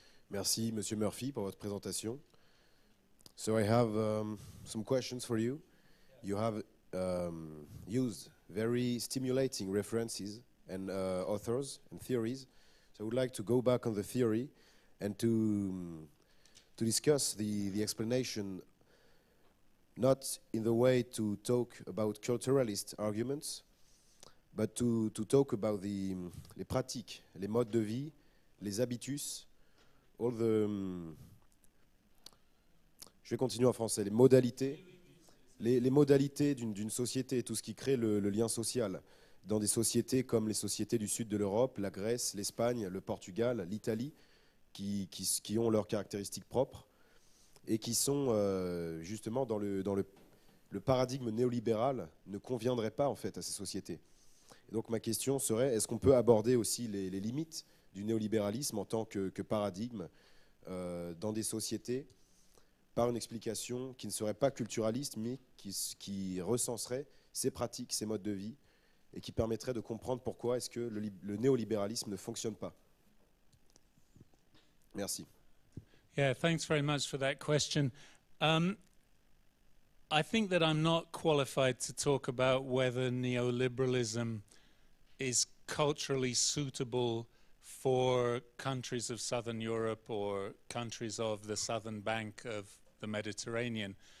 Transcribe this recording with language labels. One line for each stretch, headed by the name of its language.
French: Merci, Monsieur Murphy, pour votre présentation.
English: So I have some questions for you. You have used very stimulating references and authors and theories. So I would like to go back on the theory and to discuss the explanation, not in the way to talk about culturalist arguments, but to talk about
French: les pratiques, les modes de vie, les habitus,
English: all the...
French: Je vais continuer en français. Les modalités d'une société, tout ce qui crée le lien social dans des sociétés comme les sociétés du sud de l'Europe, la Grèce, l'Espagne, le Portugal, l'Italie, qui ont leurs caractéristiques propres et qui sont justement dans le paradigme néolibéral ne conviendraient pas en fait à ces sociétés. Et donc ma question serait, est-ce qu'on peut aborder aussi les limites du néolibéralisme en tant que paradigme dans des sociétés par une explication qui ne serait pas culturaliste, mais qui recenserait ces pratiques, ces modes de vie, et qui permettrait de comprendre pourquoi est-ce que le néolibéralisme ne fonctionne pas. Merci.
English: Yeah, thanks very much for that question. I think that I'm not qualified to talk about whether neoliberalism is culturally suitable for countries of Southern Europe or countries of the southern bank of the Mediterranean.